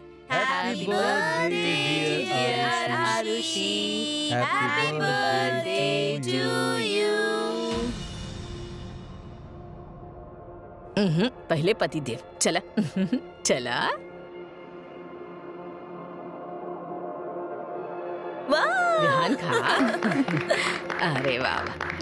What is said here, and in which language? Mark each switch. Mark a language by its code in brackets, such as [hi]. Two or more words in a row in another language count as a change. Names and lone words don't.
[en] Happy birthday dear Arushi. Happy birthday to you. [bho] पहले पति देव चला चला। वाह ध्यान खा। अरे वाह वाह।